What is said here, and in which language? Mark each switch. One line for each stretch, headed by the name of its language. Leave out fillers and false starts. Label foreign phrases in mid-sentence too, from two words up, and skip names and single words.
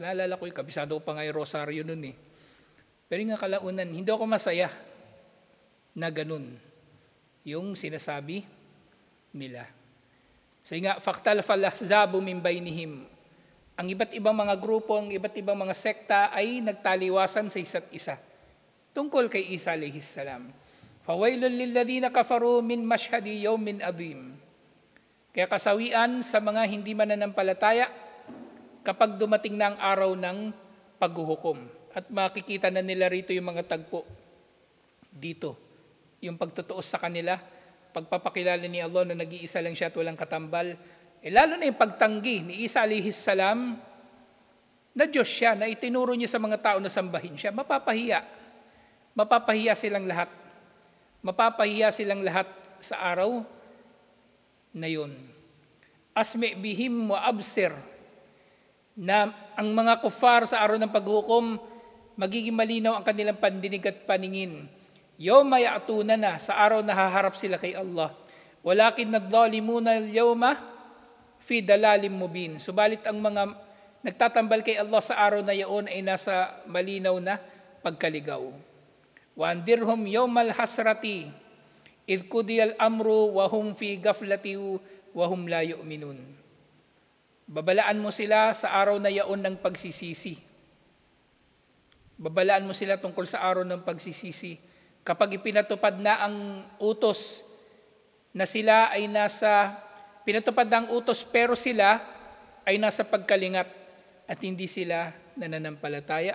Filipino: Naalala ko yung kabisado ko pa nga yung rosaryo nun eh. Pero yung kalaunan, hindi ako masaya na ganun yung sinasabi nila. So nga,
Arabic: فاختلف الأحزاب من بينهم.
Filipino: Ang iba't ibang mga grupo, ang iba't ibang mga sekta ay nagtaliwasan sa isa't isa. Tungkol kay Isa
Arabic: عليه السلام. فويل للذين كفروا من مشهد يوم عظيم.
Filipino: Kaya kasawian sa mga hindi mananampalataya kapag dumating na ang araw ng paghuhukom. At makikita na nila rito yung mga tagpo dito. Yung pagtutuos sa kanila, pagpapakilala ni Allah na nag-iisa lang siya at walang katambal, Lalo na yung pagtanggi ni Isa
Arabic: عليه السلام
Filipino: na Diyos siya, na itinuro niya sa mga tao na sambahin siya, mapapahiya. Mapapahiya silang lahat. Mapapahiya silang lahat sa araw na yun.
Arabic: أسمع بهم وأبصر,
Filipino: na ang mga kufar sa araw ng paghukom, magiging malinaw ang kanilang pandinig at paningin.
Arabic: يوم يأتوننا,
Filipino: sa araw na haharap sila kay Allah.
Arabic: لكن الظالمون اليوم في ضلال مبين.
Filipino: Subalit ang mga nagtatambal kay Allah sa araw na iyon ay nasa malinaw na pagkaligaw.
Arabic: وأنذرهم يوم الحسرة إذ قضي الأمر وهم في غفلة وهم لا يؤمنون.
Filipino: Babalaan mo sila sa araw na iyon ng pagsisisi. Babalaan mo sila tungkol sa araw ng pagsisisi. Kapag ipinatupad na ang utos na sila ay pinatupad na ang utos pero sila ay nasa pagkalingat at hindi sila nananampalataya.